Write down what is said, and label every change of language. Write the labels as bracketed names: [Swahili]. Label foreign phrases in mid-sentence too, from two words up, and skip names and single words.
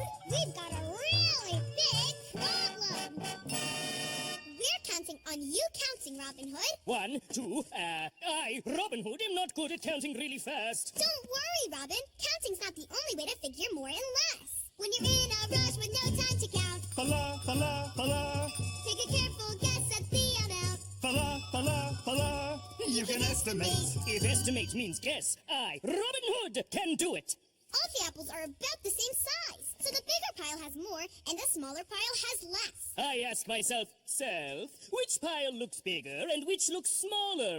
[English] We've got a really big problem. We're counting on you counting, Robin Hood. 1, 2, I, Robin Hood, am not good at counting really fast. Don't worry, Robin. Counting's not the only way to figure more and less. When you're in a rush with no time to count, Fa-la, fa-la, fa-la. take a careful guess at the amount. Fa-la, fa-la, fa-la. You can estimate. If estimate means guess, I, Robin Hood, can do it. All the apples are about the same size, so the bigger pile has more and the smaller pile has less. I ask myself, which pile looks bigger and which looks smaller?